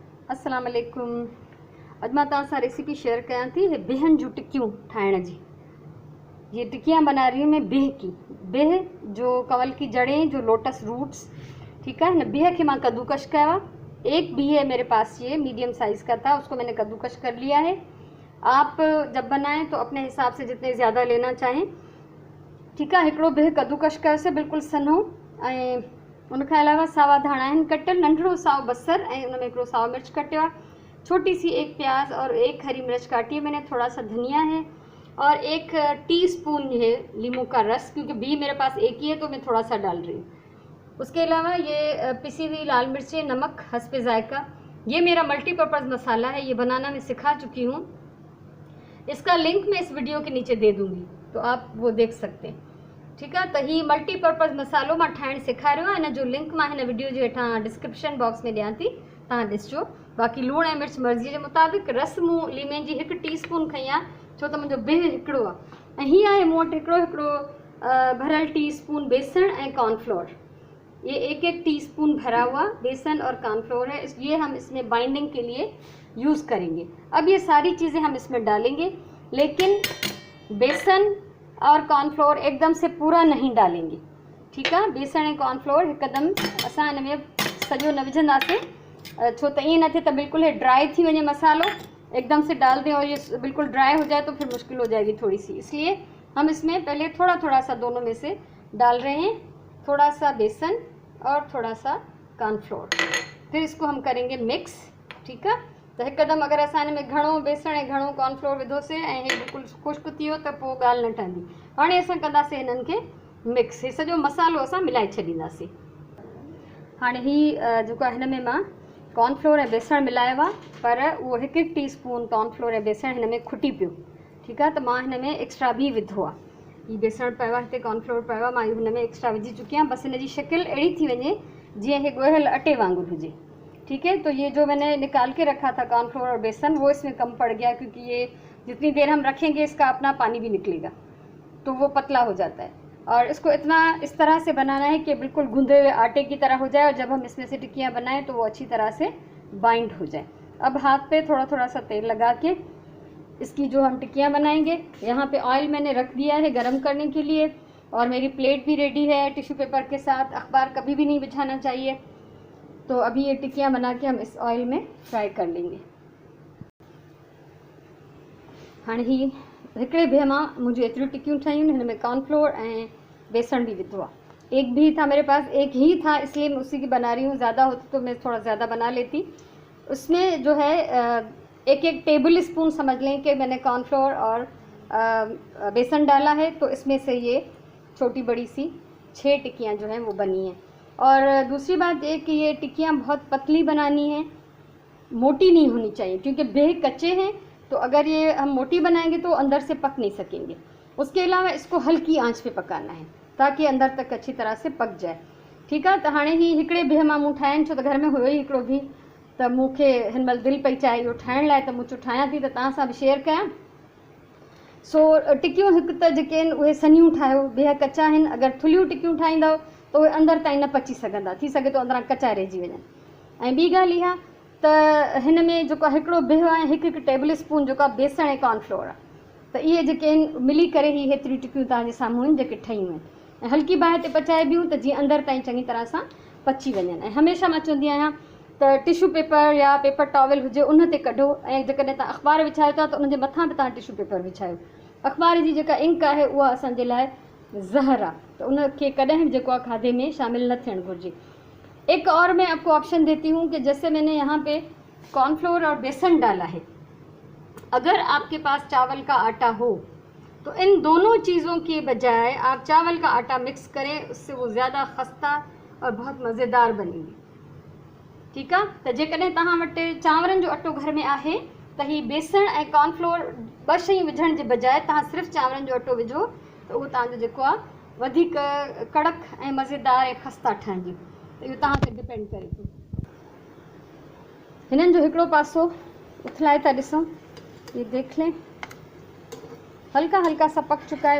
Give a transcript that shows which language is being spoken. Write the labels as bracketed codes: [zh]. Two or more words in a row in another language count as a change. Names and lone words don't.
[ur] السلام علیکم. [sd] अॼु मां तव्हां सां रेसिपी शेयर कयां थी बिहनि जूं टिकियूं ठाहिण जी। [ur] یہ ٹکیاں بنا رہی ہوں میں بیہہ کی۔ بیہہ جو کنول کی جڑیں، جو [en] lotus roots, [ur] ٹھیک ہے. [sd] हिन बिह खे मां कद्दूकश कयो आहे। [ur] ایک بیہہ ہے میرے پاس، یہ میڈیم سائز کا تھا، اس کو میں نے کدوکش کر لیا ہے. آپ جب بنائیں تو اپنے حساب سے جتنے زیادہ لینا چاہیں، ٹھیک ہے. [sd] हिकिड़ो बिह कद्दूकश कयोसीं बिल्कुलु सन्हो, ऐं उनखां अलावा सावा धाणा आहिनि कटियल, नंढिड़ो साओ बसर, ऐं उनमें हिकिड़ो साओ मिर्च कटियो आहे, [ur] چھوٹی سی ایک پیاز اور ایک ہری مرچ کاٹی ہے میں نے، تھوڑا سا دھنیا ہے اور 1 ٹی سپون ہے لیموں کا رس، کیونکہ بیہہ میرے پاس ایک ہی ہے تو میں تھوڑا سا ڈال رہی ہوں. اس کے علاوہ یہ پسی ہوئی لال مرچیں، نمک حسب ذائقہ. یہ میرا ملٹی پرپز مسالہ ہے، یہ بنانا میں سکھا چکی ہوں. اس کا لنک میں اس ویڈیو کے نیچے دے دوں گی تو آپ وہ دیکھ سکتے ہیں، ٹھیک ہے. [sd] त ही मल्टीपर्पज़ मसालो मां ठाहिण सेखारियो आहे, हिन जो लिंक मां हिन वीडियो जे हेठां [en] description box [sd] में ॾियां थी, तव्हां ॾिसजो। बाक़ी लूणु ऐं मिर्च मर्ज़ीअ जे मुताबिक़। रस मूं लीमे जी 1 टीस्पून खई आहे, छो त मुंहिंजो बिह हिकिड़ो आहे। ऐं हीअ आहे मूं वटि हिकिड़ो भरियल टीस्पून बेसन ऐं कॉर्नफ्लोर। [ur] یہ 1 ٹی سپون بھرا ہوا بیسن اور کارن فلور ہے، یہ ہم اس میں بائنڈنگ کے لیے یوز کریں گے. اب یہ ساری چیزیں ہم اس میں ڈالیں گے، لیکن بیسن اور کارن فلور ایک دم سے پورا نہیں ڈالیں گے، ٹھیک ہے. [sd] बेसन ऐं कॉर्नफ्लोर हिकदम असां हिन में सॼो न विझंदासीं, छो त ईअं न थिए त बिल्कुल ही ड्राई थी वञे मसालो, [ur] ایک دم سے ڈال دیں اور یہ بالکل ڈرائی ہو جائے تو پھر مشکل ہو جائے گی تھوڑی سی. اس لیے ہم اس میں پہلے تھوڑا تھوڑا سا دونوں میں سے ڈال رہے ہیں، تھوڑا سا بیسن اور تھوڑا سا کارن فلور. پھر اس کو ہم کریں گے مکس، ٹھیک ہے. [sd] तो हिकदम अगर असां हिन में घणो बेसन ऐं घणो कॉर्नफ्लोर विधोसीं ऐं हे बिल्कुलु खुश्क थी वियो त पोइ ॻाल्हि न ठहंदी। हाणे असां कंदासीं हिननि खे मिक्स, हे सॼो मसालो असां मिलाए छॾींदासीं। हाणे हीअ जेको आहे हिन में मां कॉर्नफ्लोर ऐं बेसण मिलायो आहे, पर उहो 1 टीस्पून कॉर्नफ्लोर ऐं बेसण हिन में खुटी पियो, ठीकु आहे। त मां हिन में एक्स्ट्रा बि विधो आहे, हीअ बेसण पियो आहे, हिते कॉर्नफ्लोर पियो आहे, मां इहो हिन में एक्स्ट्रा विझी चुकी आहियां। बसि हिन जी शिकिल अहिड़ी थी वञे जीअं हे ॻोहियल अटे वांगुरु हुजे, [ur] ٹھیک ہے. تو یہ جو میں نے نکال کے رکھا تھا کارن فلور اور بیسن، وہ اس میں کم پڑ گیا، کیونکہ یہ جتنی دیر ہم رکھیں گے اس کا اپنا پانی بھی نکلے گا تو وہ پتلا ہو جاتا ہے. اور اس کو اتنا اس طرح سے بنانا ہے کہ بالکل گوندھے ہوئے آٹے کی طرح ہو جائے، اور جب ہم اس میں سے ٹکیاں بنائیں تو وہ اچھی طرح سے بائنڈ ہو جائے. اب ہاتھ پہ تھوڑا تھوڑا سا تیل لگا کے اس کی جو ہم ٹکیاں بنائیں گے، یہاں پہ آئل میں نے رکھ دیا ہے گرم کرنے کے لیے، اور میری پلیٹ بھی ریڈی ہے [en] tissue paper [ur] کے ساتھ. اخبار کبھی بھی نہیں بچھانا چاہیے۔ تو ابھی یہ ٹکیاں بنا کے ہم اس آئل میں فرائی کر لیں گے. [sd] हाणे ही हिकिड़े बिह मां मुंहिंजूं एतिरियूं टिक्कियूं ठहियूं, हिन में कॉर्नफ्लोर ऐं बेसन भी विधो आहे। [ur] ایک بھی تھا میرے پاس، ایک ہی تھا، اس لیے میں اسی کی بنا رہی ہوں۔ زیادہ ہوتی تو میں تھوڑا زیادہ بنا لیتی. اس میں جو ہے 1 [en] table spoon [ur] سمجھ لیں کہ میں نے کارن فلور اور بیسن ڈالا ہے، تو اس میں سے یہ چھوٹی بڑی سی 6 ٹکیاں جو ہیں وہ بنی ہیں. اور دوسری بات یہ کہ یہ ٹکیاں بہت پتلی بنانی ہے، موٹی نہیں ہونی چاہیے، کیونکہ بیہہ کچے ہیں، تو اگر یہ ہم موٹی بنائیں گے تو اندر سے پک نہیں سکیں گے. اس کے علاوہ اس کو ہلکی آنچ پہ پکانا ہے تاکہ اندر تک اچھی طرح سے پک جائے، ٹھیک ہے. [sd] तो हाणे ही हिकिड़े बिह मां मूं ठाहिनि, छो त घर में हुयो ई हिकिड़ो बिह, त मूंखे हिन महिल दिलि पई चाहे इहो ठाहिण लाइ, त मूं चयो ठाहियां थी त तव्हां सां बि शेयर कयां। सो टिक्कियूं हिकु त जेके आहिनि उहे सनियूं ठाहियो, बिह कचा आहिनि। अगरि थुलियूं टिक्कियूं ठाहींदव तो उहे अंदरि ताईं न पची सघंदा, थी सघे तो अंदरां कचा रहिजी वञनि। ऐं ॿी ॻाल्हि इहा त हिन में जेको हिकिड़ो बिह आहे, 1 [en] table spoon [sd] जेको आहे बेसण ऐं कॉर्नफ्लोर आहे, त इहे जेके आहिनि मिली करे ही हेतिरियूं टिक्कियूं तव्हांजे साम्हूं आहिनि जेके ठहियूं आहिनि। ऐं हल्की बाहि ते पचाइबियूं त जीअं अंदरि ताईं चङी तरह सां पची वञनि। ऐं हमेशह मां चवंदी आहियां त [en] tissue paper [sd] या [en] paper towel [sd] हुजे उन ते कढो, ऐं जेकॾहिं तव्हां अख़बार विछायो था त उनजे मथां बि तव्हां [en] tissue paper [sd] विछायो। अख़बार जी जेका इंक आहे उहा असांजे लाइ ज़हर आहे, त उनखे कॾहिं बि जेको आहे खाधे में शामिल न थियणु घुरिजे। [ur] ایک اور میں آپ کو آپشن دیتی ہوں کہ جیسے میں نے یہاں پہ کارن فلور اور بیسن ڈالا ہے، اگر آپ کے پاس چاول کا آٹا ہو تو ان دونوں چیزوں کے بجائے آپ چاول کا آٹا مکس کریں، اس سے وہ زیادہ خستہ اور بہت مزیدار بنے گی، ٹھیک ہے. [sd] तो जेकॾहिं तव्हां वटि चांवरनि जो अटो घर में आहे त ही बेसण ऐं कॉर्नफ्लोर 2 शयूं विझण जे बजाय तव्हां सिर्फ़ु चांवरनि जो अटो विझो, त उहो तव्हांजो जेको आहे वधीक कड़क ऐं मज़ेदार ऐं खस्ता ठहंदियूं। त इहो तव्हां ते डिपेंड करे थो। हिननि जो हिकिड़ो पासो उथलाए था ॾिसूं, [ur] یہ دیکھ لیں، ہلکا ہلکا سا پک چکا ہے.